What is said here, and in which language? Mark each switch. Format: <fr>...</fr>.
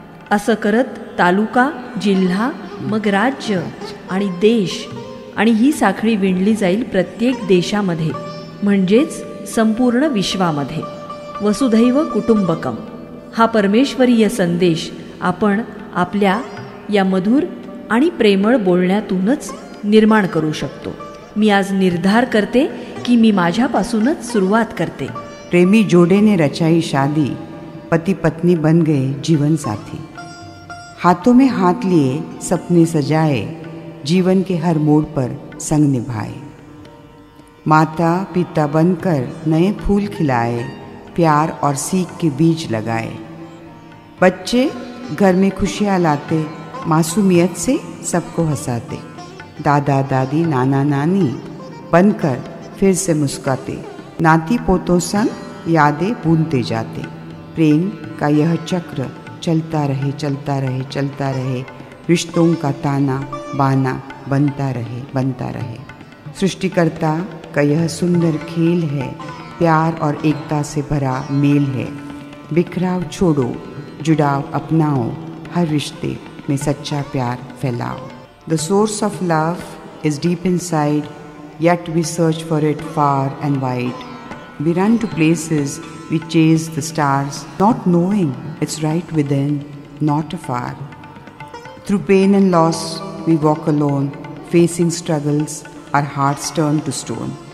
<mr>असं करत तालुका, जिल्हा, मग राज्य आणि देश, आणि ही साखळी विणली जाईल प्रत्येक देशामध्ये, म्हणजेच संपूर्ण विश्वामध्ये. वसुधैव कुटुंबकम हा परमेश्वरीय संदेश आपण आपल्या या मधुर आणि प्रेमळ बोलण्यातूनच निर्माण करू शकतो. मी आज निर्धार करते की मी माझ्यापासूनच सुरुवात करते.</mr> <hi>प्रेमी जोड़े ने रचाई शादी, पति पत्नी बन गए जीवन साथी. हाथों में हाथ लिए सपने सजाए, जीवन के हर मोड़ पर संग निभाए. माता पिता बनकर नए फूल खिलाए, प्यार और सीख के बीज लगाए. बच्चे घर में खुशियाँ लाते, मासूमियत से सबको हंसाते. दादा दादी नाना नानी बनकर फिर से मुस्काते. नाती पोतों संग यादें बूंदते जाते. प्रेम का यह चक्र चलता रहे चलता रहे चलता रहे. रिश्तों का ताना बाना बनता रहे बनता रहे. सृष्टिकर्ता का यह सुंदर खेल है, प्यार और एकता से भरा मेल है. बिखराव छोड़ो, जुड़ाव अपनाओ, हर रिश्ते में सच्चा प्यार फैलाओ.</hi> <en>The source of love is deep inside, yet we search for it far and wide. We run to places, we chase the stars, not knowing it's right within, not afar. Through pain and loss, we walk alone, facing struggles, our hearts turn to stone.</en>